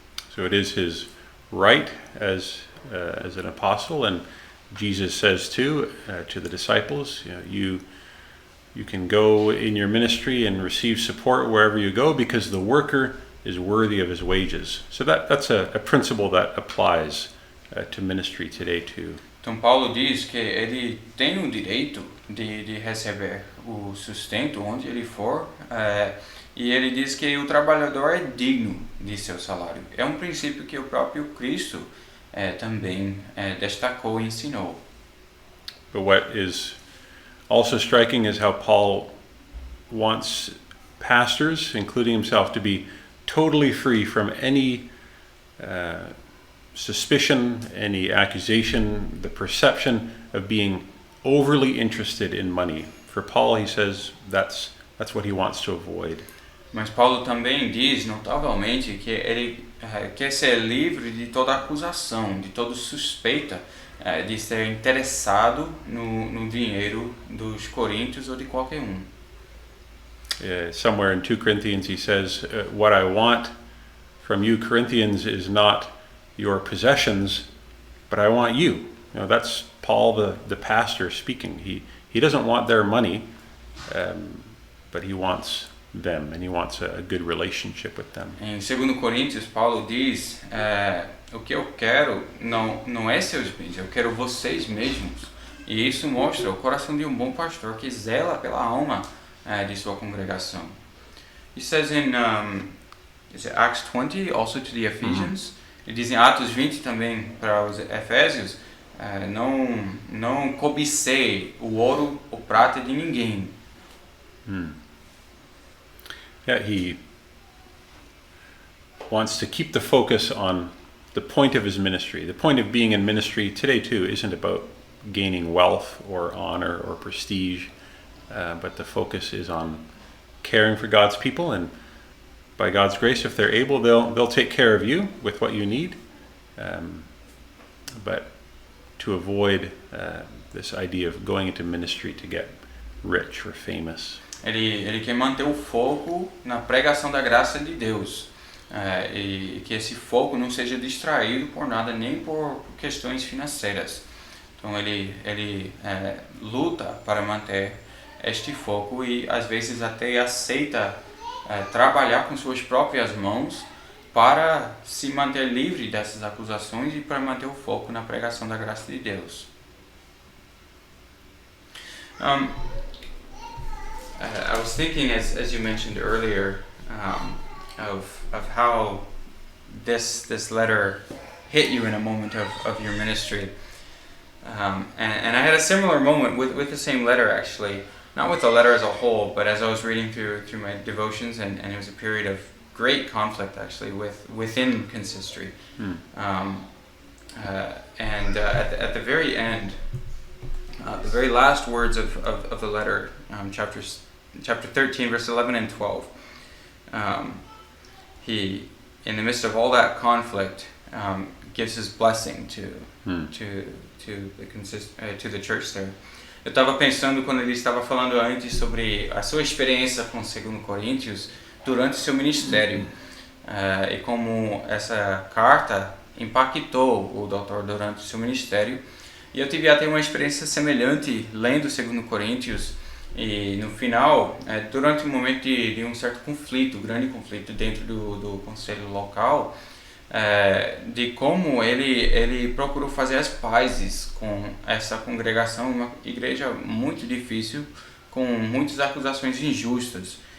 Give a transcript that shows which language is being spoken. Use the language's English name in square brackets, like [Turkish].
[English] So it is his right as an apostle, and Jesus says to the disciples, you can go in your ministry and receive support wherever you go because the worker is worthy of his wages. So that's a principle that applies to ministry today too. [Portuguese] Então Paulo diz que ele tem o direito de receber o sustento onde ele for, e ele diz que o trabalhador é digno de seu salário. É um princípio que o próprio Cristo também destacou e ensinou. [English] But what is also striking is how Paul wants pastors, including himself, to be totally free from any suspicion, any accusation, the perception of being overly interested in money. For Paul, he says that's what he wants to avoid. [Portuguese] Mas Paulo também diz, notavelmente, que ele quer ser livre de toda acusação, de toda suspeita de ser interessado no dinheiro dos coríntios ou de qualquer um. [English] Somewhere in 2 Corinthians he says, what I want from you Corinthians is not your possessions, but I want you. That's Paul the pastor speaking. He doesn't want their money, but he wants them, and he wants a good relationship with them. [Portuguese] Em 2 Coríntios, Paulo diz, o que eu quero não é seus bens, eu quero vocês mesmos. E isso mostra o coração de um bom pastor que zela pela alma de sua congregação. [English] He says in is it Acts 20, also to the Ephesians, [Portuguese] ele diz em Atos 20 também para os Efésios, não cobicei o ouro ou prata de ninguém. [English] Yeah, he wants to keep the focus on the point of his ministry. The point of being in ministry today too isn't about gaining wealth or honor or prestige, but the focus is on caring for God's people, and by God's grace, if they're able, they'll take care of you with what you need. But to avoid this idea of going into ministry to get rich or famous. [Portuguese] Ele quer manter o foco na pregação da graça de Deus, e que esse foco não seja distraído por nada, nem por questões financeiras. Então ele luta para manter este foco e às vezes até aceita trabalhar com suas próprias mãos para se manter livre dessas acusações e para manter o foco na pregação da graça de Deus. [English] I was thinking, as you mentioned earlier, of how this letter hit you in a moment of your ministry, and I had a similar moment with the same letter, actually, not with the letter as a whole, but as I was reading through my devotions, and it was a period of great conflict, actually, within consistory, and at the very end, the very last words of the letter, chapter 13, verse 11 and 12. He, in the midst of all that conflict, gives his blessing to the church there. [Portuguese] Eu estava pensando quando ele estava falando antes sobre a sua experiência com 2 Coríntios durante seu ministério, e como essa carta impactou o doutor durante seu ministério. E eu tive até uma experiência semelhante lendo 2 Coríntios, e no final, durante um momento de um certo conflito, grande conflito dentro do conselho local, de como ele procurou fazer as pazes com essa congregação, uma igreja muito difícil, com muitas acusações injustas.